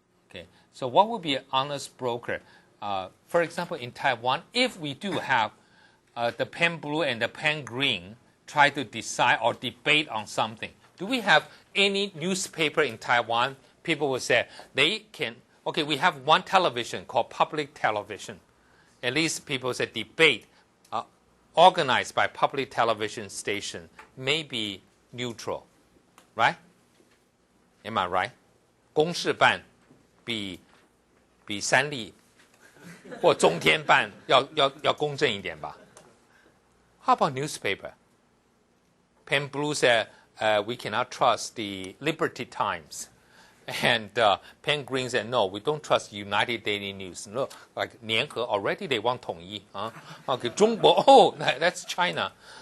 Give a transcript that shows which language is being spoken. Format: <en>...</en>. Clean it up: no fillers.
<en>Okay, so what would be an honest broker? For example, in Taiwan, if we do have the pen blue and the pen green try to decide or debate on something, do we have any newspaper in Taiwan? People will say they can, okay, we have one television called public television. At least people say debate organized by public television station may be neutral, right? Am I right?</en> <zh>公视办比三立或中天办要公正一点吧。</zh> <en>How about newspaper? Pen Blue said we cannot trust the Liberty Times. And Pen Green said, no, we don't trust United Daily News. No, like 联合 already they want 统一 Okay, 中国, oh, that's China.</en>